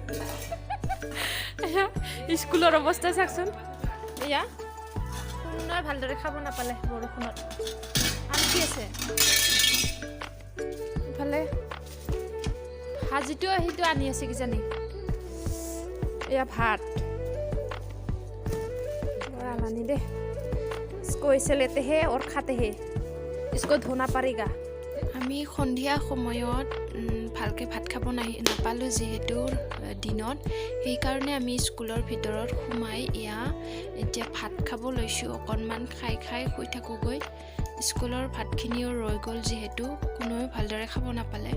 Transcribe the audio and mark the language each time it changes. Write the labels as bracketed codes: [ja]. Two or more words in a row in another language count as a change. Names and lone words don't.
[as] স্কুলৰ অৱস্থা চাওকচোন। এয়া কোনোৱে ভালদৰে খাব নাপালে বৰষুণত, আনকি আছে। ইফালে ভাজিটো সেইটো আনি আছে কিজানি। এয়া ভাত [hi] आलानी दे, इसको ऐसे लेते हैं और खाते हैं, इसको धोना पड़ेगा। [as] আমি সন্ধিয়া সময়ত ভালকৈ ভাত খাব নাপালোঁ যিহেতু দিনত, সেইকাৰণে আমি স্কুলৰ ভিতৰত সোমাই এতিয়া ভাত খাব লৈছোঁ। অকণমান খাই শুই থাকোঁগৈ। স্কুলৰ ভাতখিনিও ৰৈ গ'ল যিহেতু, কোনোৱে ভালদৰে খাব নাপালে।